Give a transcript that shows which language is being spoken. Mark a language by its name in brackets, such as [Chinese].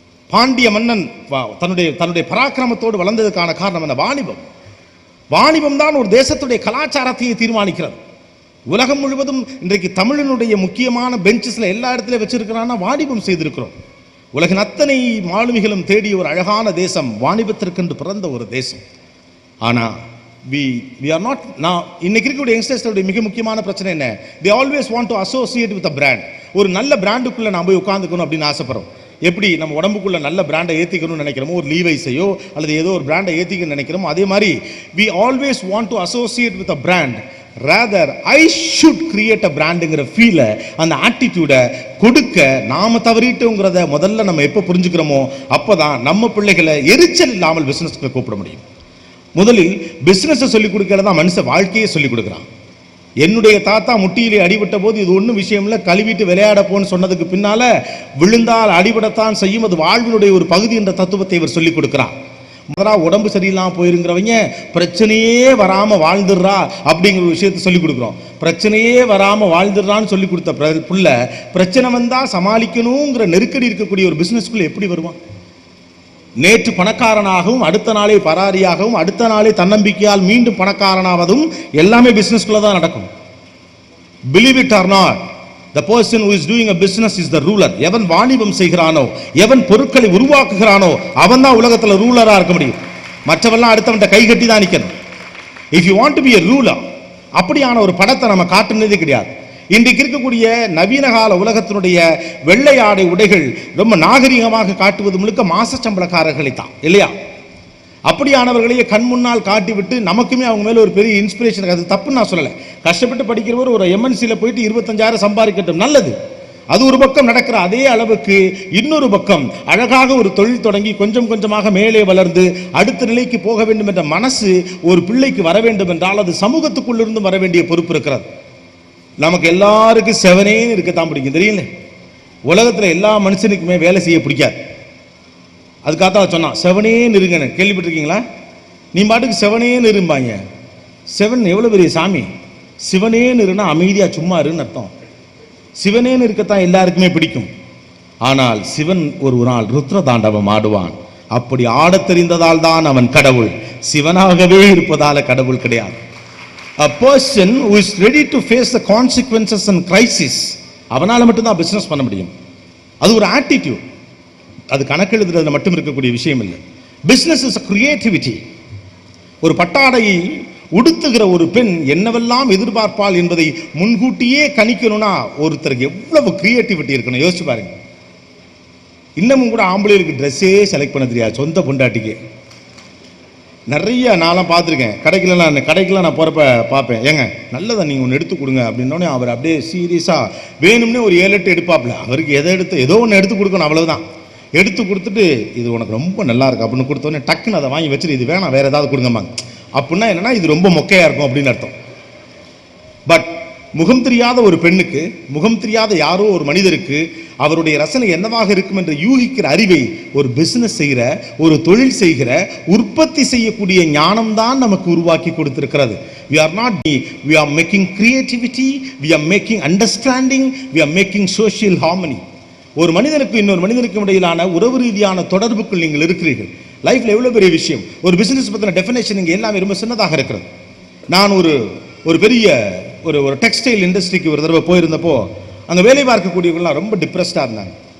[Tamil] பாண்டிய மன்னன் தன்னுடைய பராக்கிரமத்தோடு வளர்ந்ததற்கான காரணம் என்ன? வாணிபம். வாணிபம் தான் ஒரு தேசத்துடைய கலாச்சாரத்தையே தீர்மானிக்கிறது. உலகம் முழுவதும் இன்றைக்கு தமிழினுடைய முக்கியமான பெஞ்சஸ்ல எல்லா இடத்துலையும் வச்சிருக்கிறான்னா வாணிபம் செய்திருக்கிறோம். உலகின் அத்தனை மாலுமிகளும் தேடிய ஒரு அழகான தேசம், வாணிபத்திற்கென்று பிறந்த ஒரு தேசம். [English] ஆனால் we are not. [Tamil] நான் இன்னைக்கு இருக்கக்கூடிய யங்ஸ்டர்ஸோட மிக முக்கியமான பிரச்சனை என்ன? [English] they always want to associate with a brand. [Tamil] ஒரு நல்ல பிராண்டுக்குள்ள நான் போய் உட்காந்துக்கணும் அப்படின்னு ஆசைப்படுறோம். எப்படி நம்ம உடம்புக்குள்ள நல்ல பிராண்டை ஏற்றிக்கணும்னு நினைக்கிறோமோ, ஒரு லீவைஸையோ அல்லது ஏதோ ஒரு பிராண்டை ஏற்றிக்கணும்னு நினைக்கிறோமோ, அதே மாதிரி [English] we always want to associate with a brand. rather I should create a brand [Tamil] ங்கிற ஃபீலை, அந்த ஆட்டிடியூடை கொடுக்க நாம தவறிட்டோங்கிறத முதல்ல நம்ம எப்போ புரிஞ்சுக்கிறோமோ அப்போதான் நம்ம பிள்ளைகளை எரிச்சல் இல்லாமல் பிஸ்னஸ்க்கு கூப்பிட முடியும். முதலில் பிஸ்னஸை சொல்லிக் கொடுக்கறதா மனுஷ வாழ்க்கையை சொல்லிக் கொடுக்குறான். என்னுடைய தாத்தா முட்டியிலே அடிபட்ட போது இது ஒன்றும் விஷயம் இல்லை, கழுவிட்டு விளையாட போன்னு சொன்னதுக்கு பின்னால விழுந்தால் அடிபடத்தான் செய்யும், அது வாழ்வினுடைய ஒரு பகுதி என்ற தத்துவத்தை இவர் சொல்லிக் கொடுக்குறான். முதலா உடம்பு சரியில்லாமல் போயிருங்கிறவங்க பிரச்சனையே வராமல் வாழ்ந்துடுறா அப்படிங்கிற ஒரு விஷயத்தை சொல்லிக் கொடுக்குறோம். பிரச்சனையே வராமல் வாழ்ந்துடுறான்னு சொல்லி கொடுத்த புள்ள பிரச்சனை வந்தால் சமாளிக்கணுங்கிற நெருக்கடி இருக்கக்கூடிய ஒரு பிஸ்னஸ்குள்ளே எப்படி வருவான்? நேற்று பணக்காரனாகவும் அடுத்த நாளே பராரியாகவும் அடுத்த நாளே தன்னம்பிக்கையால் மீண்டும் பணக்காரனாவதும் எல்லாமே பிசினஸ்குள்ள தான் நடக்கும். [English] Believe it or not, the person who is doing a business is the ruler. [Tamil] எவன் வாணிபம் செய்கிறானோ, எவன் பொருட்களை உருவாக்குகிறானோ அவன் தான் உலகத்துல ரூலரா இருக்க முடியும். மற்றவெல்லாம் அடுத்தவன் கை கட்டி தான் நிற்கணும். [English] If you want to be a ruler, [Tamil] அப்படியான ஒரு படத்தை நம்ம காட்டுனதே கிடையாது. இன்றைக்கு இருக்கக்கூடிய நவீன கால உலகத்தினுடைய வெள்ளை ஆடை உடைகள் ரொம்ப நாகரிகமாக காட்டுவது முழுக்க மாச சம்பளக்காரர்களை தான் இல்லையா? அப்படியானவர்களையே கண் முன்னால் காட்டிவிட்டு நமக்குமே அவங்க மேலே ஒரு பெரிய இன்ஸ்பிரேஷன். அது தப்புன்னு நான் சொல்லலை. கஷ்டப்பட்டு படிக்கிறவர் ஒரு எம்என்சியில் போயிட்டு 25,000 சம்பாதிக்கட்டும், நல்லது. அது ஒரு பக்கம் நடக்கிற அதே அளவுக்கு இன்னொரு பக்கம் அழகாக ஒரு தொழில் தொடங்கி கொஞ்சம் கொஞ்சமாக மேலே வளர்ந்து அடுத்த நிலைக்கு போக வேண்டும் என்ற மனசு ஒரு பிள்ளைக்கு வர வேண்டும் என்றால் அது சமூகத்துக்குள்ளிருந்து வர வேண்டிய பொறுப்பு இருக்கிறது. நமக்கு எல்லாருக்கும் செவனேன்னு இருக்கத்தான் பிடிக்கும், தெரியல. உலகத்தில் எல்லா மனுஷனுக்குமே வேலை செய்ய பிடிக்காது. அதுக்காகத்தான் சொன்னான் செவனேன்னு இருங்கன்னு. கேள்விப்பட்டிருக்கீங்களா? நீ பாட்டுக்கு செவனேன்னு இருப்பாங்க. செவன் எவ்வளோ பெரிய சாமி. சிவனேன்னு இருன்னா அமைதியாக சும்மா இருன்னு அர்த்தம். சிவனேன்னு இருக்கத்தான் எல்லாருக்குமே பிடிக்கும். ஆனால் சிவன் ஒரு நாள் ருத்ர தாண்டவம் ஆடுவான். அப்படி ஆடத் தெரிந்ததால் தான் அவன் கடவுள். சிவனாகவே இருப்பதால கடவுள் கிடையாது. [English] A person who is ready to face the consequences and crisis, [Tamil] அவனால மட்டும்தான் பிசினஸ் பண்ண முடியும். அது ஒரு ஆட்டிடியூட். அது கணக்கெழுதுறதுல மட்டும் இருக்கக்கூடிய விஷயம் இல்லை. Business [English] Is a creativity. [Tamil] ஒரு பட்டாடையை உடுத்துகிற ஒரு பெண் என்னவெல்லாம் எதிர்பார்ப்பாள் என்பதை முன்கூட்டியே கணிக்கணும்னா ஒருத்தருக்கு எவ்வளவு கிரியேட்டிவிட்டி இருக்கணும் யோசிச்சு பாருங்க. இன்னமும் கூட ஆம்பளைகளுக்கு ட்ரெஸ்ஸே செலக்ட் பண்ண தெரியாது, சொந்த பொண்டாட்டிக்கு. நிறைய நான்லாம் பார்த்துருக்கேன். கடைக்கெல்லாம் நான் போகிறப்ப பார்ப்பேன், ஏங்க நல்லதை நீங்கள் ஒன்று எடுத்து கொடுங்க அப்படின்னோடனே அவர் அப்படியே சீரியஸாக வேணும்னே ஒரு 7-8 எடுப்பாப்புல. அவருக்கு ஏதோ ஒன்று எடுத்து கொடுக்கணும், அவ்வளவுதான். எடுத்து கொடுத்துட்டு இது உனக்கு ரொம்ப நல்லா இருக்கு அப்படின்னு கொடுத்தோடனே டக்குன்னு அதை வாங்கி வச்சுட்டு இது வேணாம் வேறு ஏதாவது கொடுங்கம்மாங்க. அப்படின்னா என்னன்னா இது ரொம்ப மொக்கையாக இருக்கும் அப்படின்னு அர்த்தம். பட் முகம் தெரியாத ஒரு பெண்ணுக்கு, முகம் தெரியாத யாரோ ஒரு மனிதருக்கு அவருடைய ரசனை என்னவாக இருக்கும் என்று யூகிக்கிற அறிவை ஒரு பிசினஸ் செய்கிற, ஒரு தொழில் செய்கிற, உற்பத்தி செய்யக்கூடிய ஞானம் தான் நமக்கு உருவாக்கி கொடுத்திருக்கிறது. [English] we are making creativity, we are making understanding, we are making social harmony. [Tamil] ஒரு மனிதனுக்கு இன்னொரு மனிதனுக்கு இடையிலான உறவு ரீதியான தொடர்புக்குள் நீங்கள் இருக்கிறீர்கள். லைஃப்ல எவ்வளவு பெரிய விஷயம். ஒரு பிசினஸ் பத்தின டெஃபினேஷன் இங்கே எல்லாமே ரொம்ப சின்னதாக இருக்கிறது. நான் ஒரு பெரிய ஒரு டெக்ஸ்டைல் இண்டஸ்ட்ரிக்கு ஒரு தடவை போயிருந்தப்போ அங்கே வேலை பார்க்கக்கூடியவங்களாம் ரொம்ப டிப்ரெஸ்டாக இருந்தாங்க.